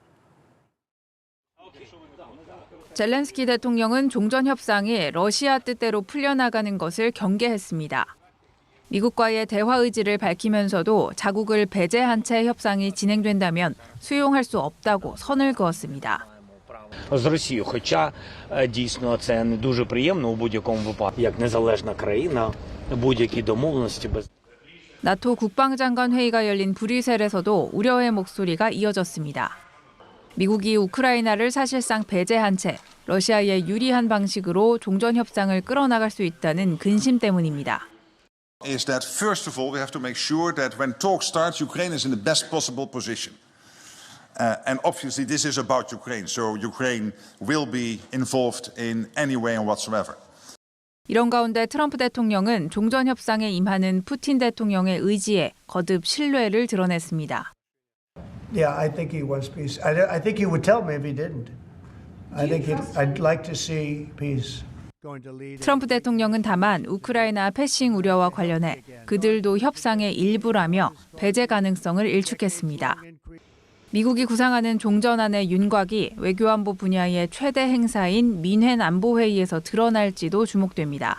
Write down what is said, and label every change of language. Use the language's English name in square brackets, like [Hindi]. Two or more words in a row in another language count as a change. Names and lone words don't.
[Korean] 젤렌스키 대통령은 종전 협상이 러시아 뜻대로 풀려나가는 것을 경계했습니다. 미국과의 대화 의지를 밝히면서도 자국을 배제한 채 협상이 진행된다면 수용할 수 없다고 선을 그었습니다. [Ukrainian] З Росією, хоча дійсно це не дуже приємно у будь-якому випадку, як незалежна країна, будь-які домовленості без [Korean] 나토 국방장관 회의가 열린 브뤼셀에서도 우려의 목소리가 이어졌습니다. 미국이 우크라이나를 사실상 배제한 채 러시아에 유리한 방식으로 종전 협상을 끌어나갈 수 있다는 근심 때문입니다. [English] Is that first of all we have to make sure that when talk starts, Ukraine is in the best possible position. And obviously this is about Ukraine, so Ukraine will be involved in any way and whatsoever. [Korean] 이런 가운데 트럼프 대통령은 종전 협상에 임하는 푸틴 대통령의 의지에 거듭 신뢰를 드러냈습니다. [English] Yeah, I think he wants peace. I think he would tell me if he didn't. I'd like to see peace. [Korean] 트럼프 대통령은 다만 우크라이나 패싱 우려와 관련해 그들도 협상의 일부라며 배제 가능성을 일축했습니다. 미국이 구상하는 종전안의 윤곽이 외교안보 분야의 최대 행사인 민헨 안보회의에서 드러날지도 주목됩니다.